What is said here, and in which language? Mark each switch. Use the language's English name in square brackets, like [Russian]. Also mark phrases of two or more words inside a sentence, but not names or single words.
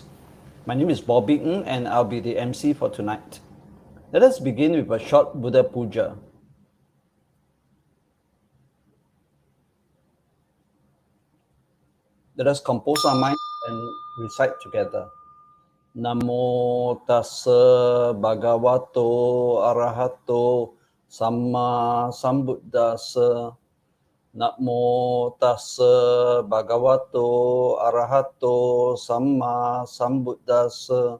[English] My name is Bobby Ng and I'll be the MC for tonight. Let us begin with a short Buddha Puja. Let us compose our minds and recite together. [Pali] Namo tassa bhagavato arahato samma sambuddhassa. Namo tassa bhagavato arahato samma sambuddhassa.